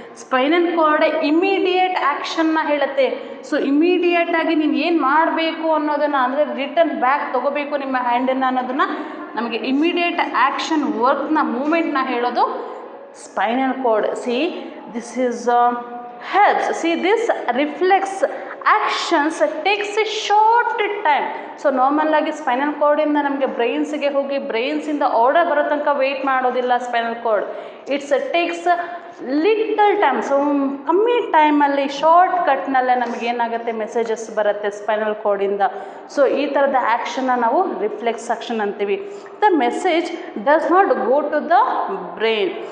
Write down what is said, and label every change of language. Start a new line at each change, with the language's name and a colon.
Kannada: Spinal cord immediate ಆ್ಯಕ್ಷನ್ನ ಹೇಳುತ್ತೆ. So ಇಮಿಡಿಯೇಟಾಗಿ ನೀವು ಏನು ಮಾಡಬೇಕು ಅನ್ನೋದನ್ನು, ಅಂದರೆ ರಿಟರ್ನ್ ಬ್ಯಾಕ್ ತೊಗೋಬೇಕು ನಿಮ್ಮ ಹ್ಯಾಂಡನ್ನು ಅನ್ನೋದನ್ನು ನಮಗೆ ಇಮಿಡಿಯೇಟ್ ಆ್ಯಕ್ಷನ್ ವರ್ಕ್ನ ಮೂಮೆಂಟ್ನ ಹೇಳೋದು spinal cord.
English: See this is helps. See, this reflex actions takes a short time.
Kannada: So normal ಆಗಿ ಸ್ಪೈನಲ್ ಕಾರ್ಡಿಂದ ನಮಗೆ ಬ್ರೈನ್ಸಿಗೆ ಹೋಗಿ ಬ್ರೈನ್ಸಿಂದ ಆರ್ಡರ್ ಬರೋ ತನಕ ವೆಯ್ಟ್ ಮಾಡೋದಿಲ್ಲ spinal cord.
English: Takes little time.
Kannada: So ಕಮ್ಮಿ ಟೈಮಲ್ಲಿ ಶಾರ್ಟ್ ಕಟ್ನಲ್ಲೇ ನಮಗೇನಾಗುತ್ತೆ ಮೆಸೇಜಸ್ ಬರುತ್ತೆ ಸ್ಪೈನಲ್ ಕಾರ್ಡಿಂದ. ಸೊ ಈ ಥರದ ಆ್ಯಕ್ಷನ್ನ ನಾವು ರಿಫ್ಲೆಕ್ಸ್ ಆ್ಯಕ್ಷನ್ ಅಂತೀವಿ.
English: The message does not go to the brain.